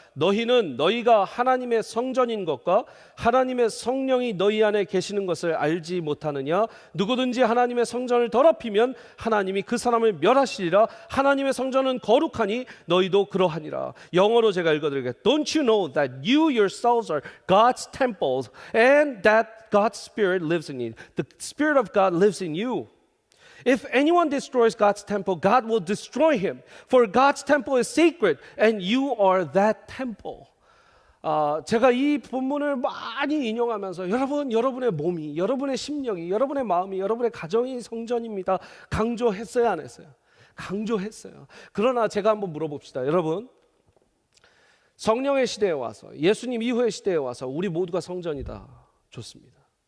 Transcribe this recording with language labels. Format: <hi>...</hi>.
<ko>너희는 너희가 하나님의 성전인 것과 하나님의 성령이 너희 안에 계시는 것을 알지 못하느냐? 누구든지 하나님의 성전을 더럽히면 하나님이 그 사람을 멸하시리라. 하나님의 성전은 거룩하니 너희도 그러하니라. 영어로 제가 읽어드리겠습니다.</ko> <en>Don't you know that you yourselves are God's temples and that God's Spirit lives in you. The Spirit of God lives in you. If anyone destroys God's temple, God will destroy him. For God's temple is sacred, and you are that temple.</en> <ko>제가 이 본문을 많이 인용하면서 여러분의 몸이, 여러분의 심령이, 여러분의 마음이, 여러분의 가정이 성전입니다. 강조했어요, 안 했어요? 강조했어요. 그러나 제가 한번 물어봅시다. 여러분, 성령의 시대에 와서, 예수님 이후의 시대에 와서 우리 모두가 성전이다. 좋습니다.</ko>